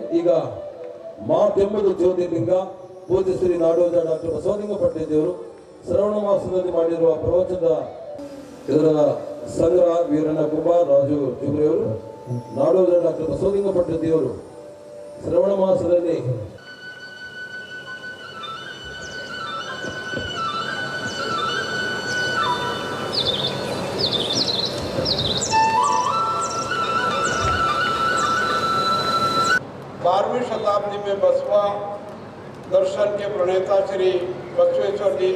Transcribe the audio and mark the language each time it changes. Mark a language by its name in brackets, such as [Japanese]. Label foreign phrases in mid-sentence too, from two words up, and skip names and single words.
[Kannada] ಈಗ ಮಾತೆಂಬುದು ಜ್ಯೋತಿರ್ಲಿಂಗ ಪೂಜ್ಯ ಶ್ರೀ ನಾಡೋಜ ಡಾಕ್ಟರ್ ಬಸವಲಿಂಗ ಪಟ್ಟದೇವರು ಶ್ರವಣ ಮಾಸದಲ್ಲಿ ಮಾಡಿರುವ ಪ್ರವಚನದ ಇದರ ಸಂಗ್ರಹ ವೀರಣ್ಣ ಕುಮಾರ್ ರಾಜು ಜುಬ್ರಿಯವರು, ನಾಡೋಜ ಡಾಕ್ಟರ್ ಬಸವಲಿಂಗ ಪಟ್ಟದೇವರು ಶ್ರವಣ ಮಾಸದಲ್ಲಿ [Hindi] बारहवीं शताब्दी में बसवा दर्शन के प्रणेता श्री बसवेश्वर जी